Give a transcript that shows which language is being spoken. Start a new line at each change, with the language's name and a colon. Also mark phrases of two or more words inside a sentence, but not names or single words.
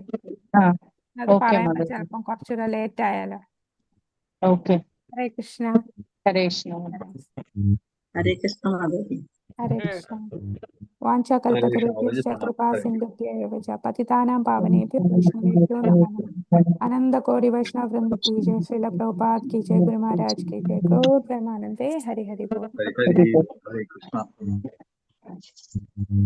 Malayalam: അത് പറയുമ്പോ ചിലപ്പം കുറച്ചുകൂടെ ലേറ്റ് ആയാലോ. ഹരേ കൃഷ്ണ. ഹരേ കൃഷ്ണ. ഹരേ കൃഷ്ണ മാതാജി. ഹരേ കൃഷ്ണ.
Sanskrit: വാഞ്ചാകൽപതരുഭ്യശ്ച കൃപാ സിന്ധുഭ്യൈവ ച പതിതാനാം പാവനേഭ്യോ വൈഷ്ണവേഭ്യോ നമോ നമഃ.
Hindi: അനന്ത കോടി വൈഷ്ണവ വൃന്ദ की जय, श्रील प्रभुपाद की जय, गुरु महाराज की जय, गौर प्रेमानंदे हरि हरि बोल. हरे कृष्ण.